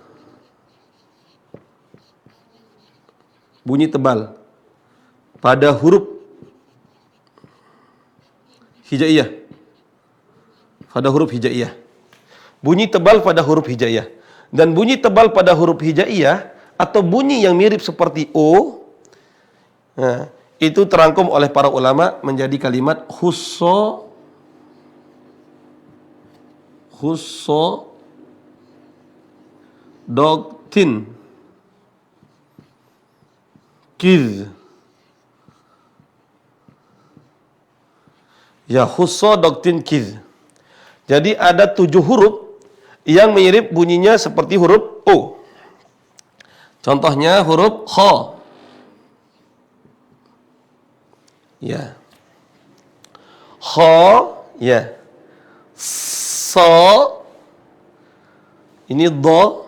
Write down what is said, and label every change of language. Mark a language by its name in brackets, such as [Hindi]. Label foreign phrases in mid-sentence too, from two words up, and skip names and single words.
[Indonesian] Bunyi tebal pada huruf hijaiyah. Pada huruf hijaiyah. Bunyi tebal pada huruf hijaiyah. Dan bunyi tebal pada huruf hijaiyah atau bunyi yang mirip seperti O, nah, itu terangkum oleh para ulama menjadi kalimat [Arabic] خص ضغط قظ. Ya, خص ضغط قظ. [Indonesian] Jadi ada 7 huruf yang mirip bunyinya seperti huruf O. Contohnya huruf kha. Ya. Kha, ya. Sa. Ini dha.